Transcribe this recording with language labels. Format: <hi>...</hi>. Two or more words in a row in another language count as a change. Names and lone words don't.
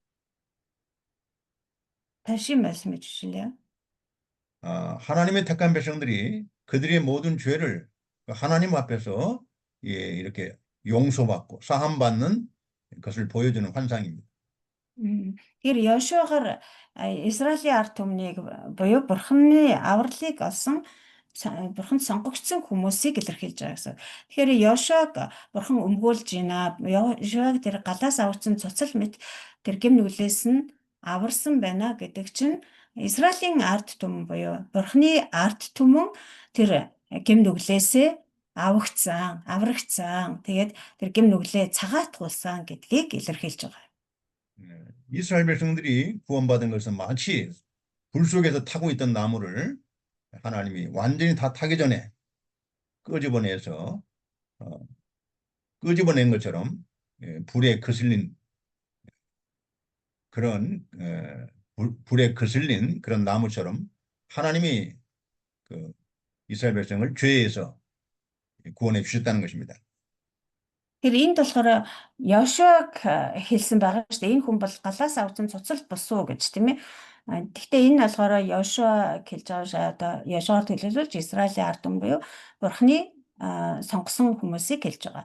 <ko>다시 말씀해 주실래요? 하나님의 택한 백성들이 그들의 모든 죄를 하나님 앞에서 이렇게 용서받고 사함받는 것을 보여주는 환상입니다.</ko> <mn>Тэр Йошуагаар Израилийн ард түмнийг буюу бурханы авралыг олсон бурханд сонгогдсон хүмүүсийг илэрхийлж байгаа гэсэн. Тэгэхээр Йошуаг бурхан өмгөөлж байна. Йошуаг тэр галаас авсан цуцал мэт тэр гэм нүглээс нь аварсан байна гэдэг чинь Израилийн ард түмэн буюу бурханы ард түмэн тэр гэм нүглээсээ аврагдсан. Тэгээд тэр гэм нүглээ цагаатгуулсан гэдгийг илэрхийлж байгаа.</mn> <ko>이스라엘 백성들이 구원받은 것은 마치 불 속에서 타고 있던 나무를 하나님이 완전히 다 타기 전에 끄집어낸 것처럼 불에 거슬린 그런 나무처럼 하나님이 그 이스라엘 백성을 죄에서 구원해 주셨다는 것입니다.</ko> <mn>Тэр энд болохоор Йошуаг хэлсэн байгаа шүү дээ. Энэ хүн бол галаас авсан цуцал босуу гэж, тийм ээ. Гэхдээ энэ болохоор Йошуаг хэлж байгаа одоо Йошуагаар төлөөлүүлж Израилийн ард түмэн буюу бурхны сонгосон хүмүүсийг хэлж байгаа.</mn>